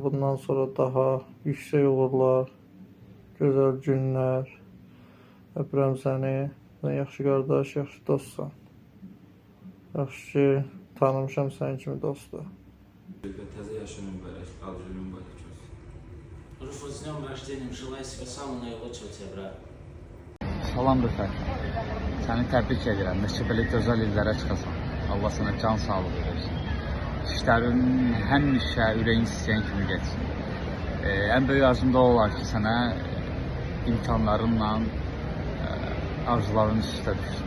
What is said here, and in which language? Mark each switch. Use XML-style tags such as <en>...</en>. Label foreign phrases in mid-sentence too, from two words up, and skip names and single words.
<az>Bundan sonra daha yüksək uğurlar, gözəl günlər. Öpürəm səni. Sən yaxşı qardaş, yaxşı dostsan. Yaxşı ki, tanımışam sənin kimi dostu. Təzə yaşının mübarək, ad günün mübarək olsun.</az> <ru>Руфа, с днем рождения, желаю себе самого наилучшего тебе, брат.</ru> <az>Salam Rüfət. Səni təbrik edirəm. Neçə belə gözəl illərə çıxasan. Allah sənə can sağlığı versin. İşlərin həmişə ürəyin istəyən kimi geçsin. Ən böyük arzum da olar ki, sənə imkanlarınla arzuların üstə düşsün.</az>